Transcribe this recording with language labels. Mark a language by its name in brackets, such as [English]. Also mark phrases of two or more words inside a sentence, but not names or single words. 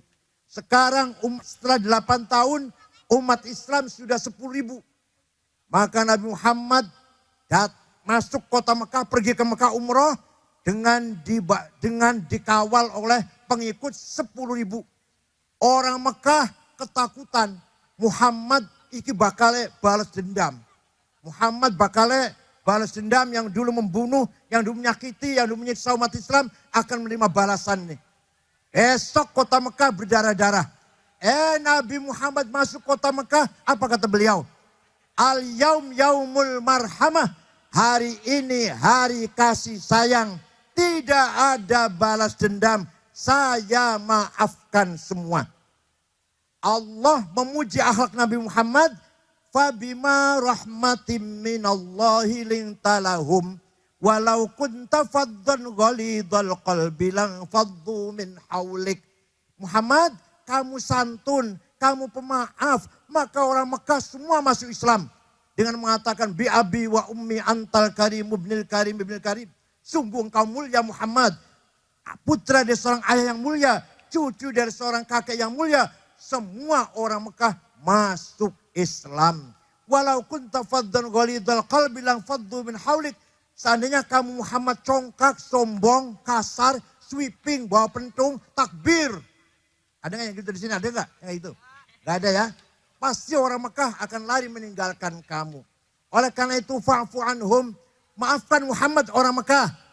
[Indonesian] Sekarang setelah 8 tahun umat Islam sudah 10.000. Maka Nabi Muhammad masuk kota Mekah, pergi ke Mekah umroh dengan dikawal oleh pengikut 10.000. Orang Mekah ketakutan. [Javanese] Muhammad iki bakale balas dendam. [Indonesian] Muhammad bakale balas dendam, yang dulu membunuh, yang dulu menyakiti, yang dulu menyiksa umat Islam akan menerima balasan nih. Esok kota Mekah berdarah-darah. Nabi Muhammad masuk kota Mekah, apa kata beliau? [Arabic] اليوم يوم المرحمة. [Indonesian] Hari ini hari kasih sayang. Tidak ada balas dendam. Saya maafkan semua. Allah memuji akhlak Nabi Muhammad. [Arabic] فبما رحمة من الله لنت لهم. ولو كنت فظا غليظ القلب لانفضوا من حولك. [Indonesian] Muhammad, kamu santun, kamu pemaaf. Maka orang Mekah semua masuk Islam. Dengan mengatakan [Arabic] بأبي وأمي أنت الكريم ابن الكريم ابن الكريم. [Indonesian] Sungguh engkau mulia Muhammad. Putra dari seorang ayah yang mulia. Cucu dari seorang kakek yang mulia. Semua orang Mekah masuk Islam. [Arabic] ولو كنت فظا غليظ القلب لانفضوا من حولك. [Indonesian] Seandainya kamu Muhammad congkak, sombong, kasar, sweeping, bawa pentung, takbir. Ada nggak yang gitu di sini? Ada nggak yang itu? Nggak ada ya. Pasti orang Mekah akan lari meninggalkan kamu. Oleh karena itu [Arabic] فاعف عنهم. [Indonesian] Maafkan Muhammad orang Mekah.